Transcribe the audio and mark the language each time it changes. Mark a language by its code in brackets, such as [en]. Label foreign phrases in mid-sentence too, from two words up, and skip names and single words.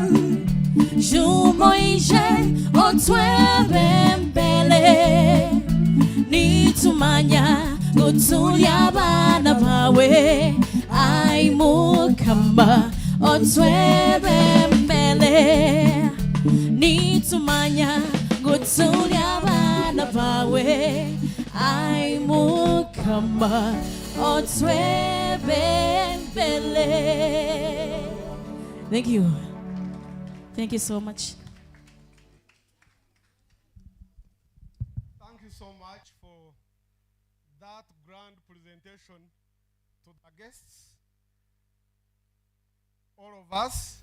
[nyn] Jumoishe, otwebembele, nitumanya, gutulya bana bawe, aimukama, otwebembele, nitumanya, gutulya bana bawe, aimukama, otwebembele. [en] Thank you. Thank you so much. Thank you so much for that grand presentation to the guests, all of us.